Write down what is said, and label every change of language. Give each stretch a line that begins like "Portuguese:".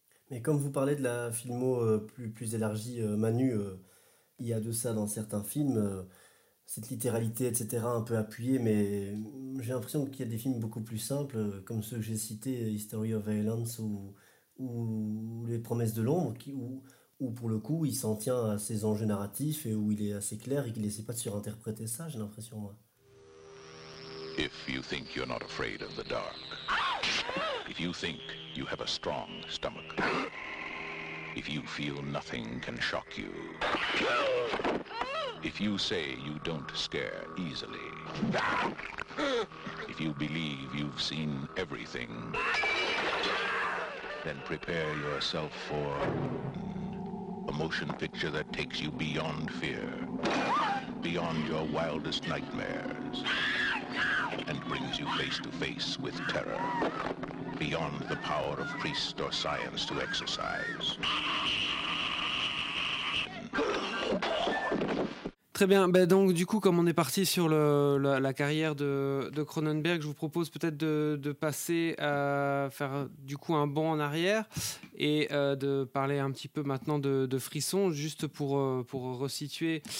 French: Mais comme vous parlez de la filmo plus élargie, Manu, il y a de ça dans certains films, cette littéralité, etc., un peu appuyée, mais j'ai l'impression qu'il y a des films beaucoup plus simples, comme ceux que j'ai cités, History of Violence ou Les Promesses de l'Ombre, où pour le coup, il s'en tient à ses enjeux narratifs et où il est assez clair et qu'il n'essaie pas de surinterpréter ça, j'ai l'impression, moi.
English: If you think you're not afraid of the dark, if you think you have a strong stomach, if you feel nothing can shock you, if you say you don't scare easily, if you believe you've seen everything, then prepare yourself for a motion picture that takes you beyond fear, beyond your wildest nightmares, and brings you face to face with terror. beyond the power of priest or science to exercise.
French: Très bien, bah donc du coup comme on est parti sur la carrière de Cronenberg, je vous propose peut-être de passer à faire du coup un bond en arrière et de parler un petit peu maintenant de Frisson, juste pour resituer.